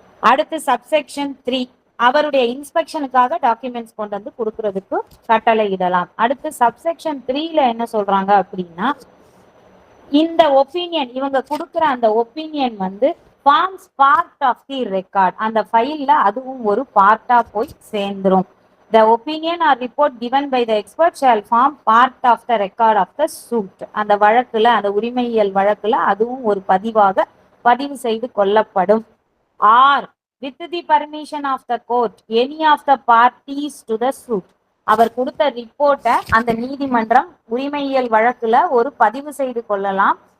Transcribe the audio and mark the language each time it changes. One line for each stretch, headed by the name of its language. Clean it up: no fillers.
Tamil: அடுத்து சப்செக்ஷன் 3, அவருடைய இன்ஸ்பெக்ஷனுக்காக டாக்குமெண்ட்ஸ் கொண்டு வந்து கொடுக்கறதுக்கு கட்டளையிடலாம். அடுத்து சப்செக்ஷன் 3ல என்ன சொல்றாங்க அப்படின்னா, இந்த ஒப்பீனியன், இவங்க கொடுக்குற அந்த ஒப்பீனியன் வந்து
English: forms part of the record,
Tamil: அந்த ஃபைல்ல அதுவும் ஒரு பார்ட்டா போய் சேர்ந்துரும்.
English: The opinion or report given by the expert shall form part of the record of the suit.
Tamil: அந்த வழக்குல, அந்த உரிமையியல் வழக்குல அதுவும் ஒரு பதிவாக பதிவு செய்து கொள்ளப்படும்.
English: Or with the permission of the court, any of the parties to the suit.
Tamil: அவர் கொடுத்த ரிப்போர்ட்டை அந்த நீதிமன்றம் உரிமையியல் வழக்குல ஒரு பதிவு செய்து கொள்ளலாம்.